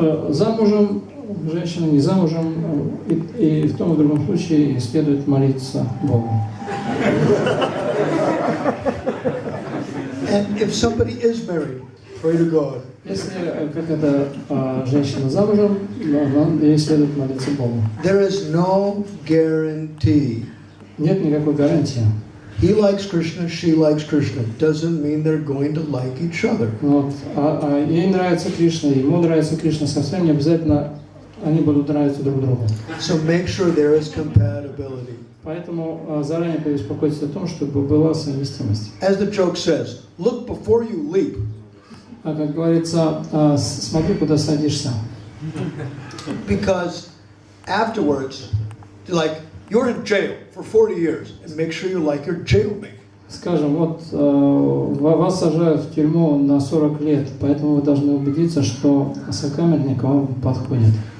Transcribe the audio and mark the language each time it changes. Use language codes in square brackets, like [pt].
[ru] Замужем, женщина не замужем, и в том и в другом случае следует молиться Богу. [en] And if somebody is married, pray to God. [ru] Если какая-то женщина замужем, ей следует молиться Богу. [en] There is no guarantee. [ru] Нет никакой гарантии. [en] He likes Krishna, she likes Krishna. Doesn't mean they're going to like each other. [ru] Вот. Ей нравится Кришна, ему нравится Кришна, совсем не обязательно они будут нравиться друг другу. [en] So make sure there is compatibility. [ru] Поэтому заранее побеспокойтесь о том, чтобы была совместимость. [en] As the joke says, look before you leap. [ru] Как говорится, смотри, куда садишься. [en] Because afterwards, like, you're in jail for 40 years, and make sure you like your jailmate. [ru] Скажем, вот вас сажают в тюрьму на 40 лет, поэтому вы должны убедиться, что сокамерник вам подходит.